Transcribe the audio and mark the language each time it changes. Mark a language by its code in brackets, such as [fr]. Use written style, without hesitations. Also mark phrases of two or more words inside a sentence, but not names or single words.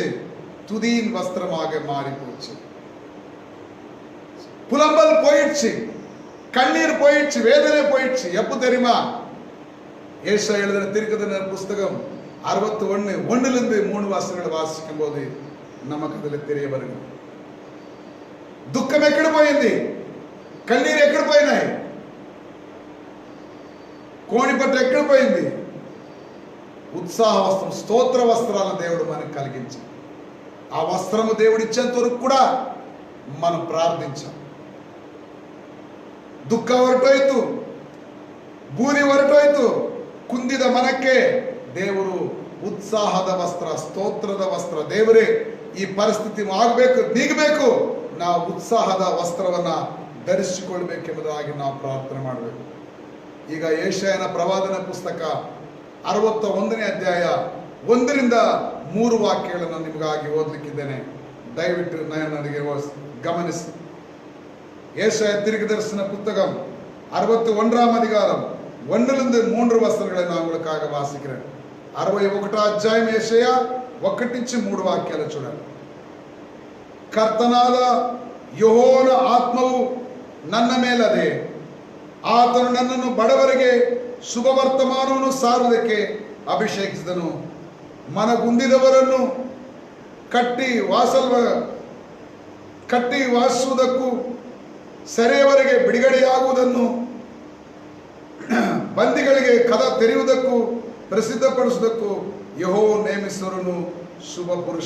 [ta] துதியின் வஸ்திரமாக மாறி போச்சு. புலம்பல் போயிடுச்சு, கண்ணீர் போயிடுச்சு, வேதனை போயிடுச்சு. எப்ப தெரியுமா? ஏசாயா எழுதின தீர்க்கதரிசன புஸ்தகம் 61:1 3 வசனங்களை வாசிக்கும் போது நமக்கு அதுல தெரிய வருகிறது. [te] దుఃఖం ఎక్కడ పోయింది? కన్నీరు ఎక్కడ పోయినాయి? కోణిపట్టు ఎక్కడ పోయింది? ఉత్సాహ వస్త్రం, స్తోత్ర వస్త్రాలను దేవుడు మనకు కలిగించాడు. ఆ వస్త్రము దేవుడు ఇచ్చేంత వరకు కూడా మనం ప్రార్థించాం. [kn] ದುಃಖ ಹೊರಟೋಯ್ತು, ಬೂದಿ ಹೊರಟೋಯ್ತು, ಕುಂದಿದ ಮನಕ್ಕೆ ದೇವರು ಉತ್ಸಾಹದ ವಸ್ತ್ರ, ಸ್ತೋತ್ರದ ವಸ್ತ್ರ. ದೇವರೇ, ಈ ಪರಿಸ್ಥಿತಿ ಆಗಬೇಕು, ನೀಗಬೇಕು, ನಾವು ಉತ್ಸಾಹದ ವಸ್ತ್ರವನ್ನ ಧರಿಸಿಕೊಳ್ಬೇಕೆಂಬುದಾಗಿ ನಾವು ಪ್ರಾರ್ಥನೆ ಮಾಡಬೇಕು. ಈಗ ಯೆಶಾಯನ ಪ್ರವಾದನ ಪುಸ್ತಕ 61ನೇ ಅಧ್ಯಾಯ 1ರಿಂದ 3 ವಾಕ್ಯಗಳನ್ನು ನಿಮಗಾಗಿ ಓದಲಿಕ್ಕಿದ್ದೇನೆ. ದಯವಿಟ್ಟು ನನಗೆ ಗಮನಿಸಿ. [ta] ஏசாயா தீர்க்கதரிசன புத்தகம் 61ஆம் அதிகாரம் 1லிருந்து 3 வசனங்களை நான் உங்களுக்காக வாசிக்கிறேன். [te] 61 అధ్యాయం ఏషయా 1 నుంచి 3 వాక్యాలు చూడండి. [kn] ಕರ್ತನಾದ ಯೆಹೋವನ ಆತ್ಮವು ನನ್ನ ಮೇಲದೆ, ಆತನು ನನ್ನನ್ನು ಬಡವರಿಗೆ ಶುಭವರ್ತಮಾನವನ್ನು ಸಾರುವುದಕ್ಕೆ ಅಭಿಷೇಕಿಸಿದನು. ಮನಗುಂದಿದವರನ್ನು ಕಟ್ಟಿ ವಾಸಿಸುವುದಕ್ಕೂ, ಸೆರೆಯವರಿಗೆ ಬಿಡುಗಡೆಯಾಗುವುದನ್ನು, ಬಂದಿಗಳಿಗೆ ಕದ ತೆರೆಯುವುದಕ್ಕೂ ಪ್ರಸಿದ್ಧಪಡಿಸುವುದಕ್ಕೂ ಯೆಹೋವ ನೇಮಿಸುವನು ಶುಭ ಪುರುಷ.